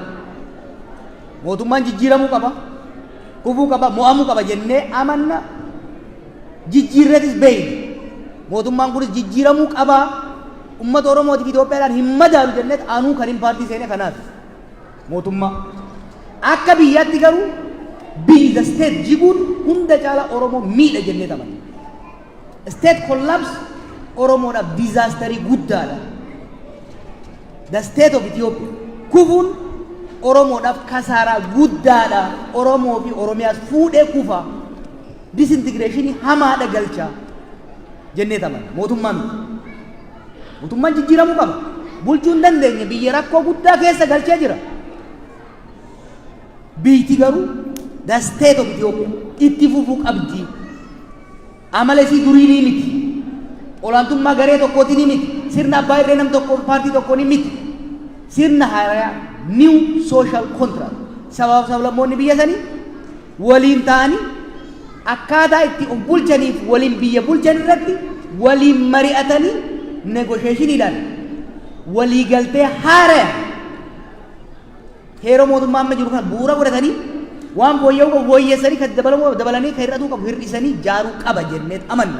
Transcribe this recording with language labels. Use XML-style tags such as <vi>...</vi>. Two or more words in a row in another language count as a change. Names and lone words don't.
<om>Mootummaan jijjiiramuu qaba, kufuu qaba, mo'amuu qaba jennee amanna. Jijjiirreetis beeyna. Mootummaan kunis jijjiiramuu qaba. Uummata Oromootii fi Itoophiyaadhaan hin madaalu jenneet anuu kan hin paartii seene kanaaf mootummaa. Akka biyyaatti garuu biyyi</om> <en>the state</en> <om>jiguun hunda caala Oromoo miidha jennee amanna.</om> <en>State collapse</en> <om>Oromoodhaaf disaasterii guddaadha.</om> <en>The state of Ethiopia</en> <om>kufuun Oromoodhaaf kasaaraa guddaadha. Oromoo fi Oromiyaas fuudhee kufa. Disintegreeshinii hamaadha galchaa jennee amanna. Mootummaa miti. Mootummaan jijjiiramuu qaba. Bulchuu hin dandeenye biyya rakkoo guddaa keessa galchee jira. Biyyiti garuu</om> <en>the state of Ethiopia</en> <om>itti fufuu qabdi. Amala isii durii ni miti. Olaantummaa garee tokkooti ni miti. Sirna abbaa irree nam tokko paartii tokko ni miti. Sirna haaraa</om> <en>new social contract.</en> <om>Sabaaf sablammoonni biyya sanii waliin ta'anii akkaataa itti of bulchaniif waliin biyya bulchan irratti waliin mari'atanii negotiationiidhaan walii galtee haaraa heeroo mootummaa amma jiru kan bu'uura godhatanii waan fooyya'uu qabu fooyyeessanii kan dabalanii kan hir'atuu qabu hir'isanii jaaruu qaba jenneet amanna.</om>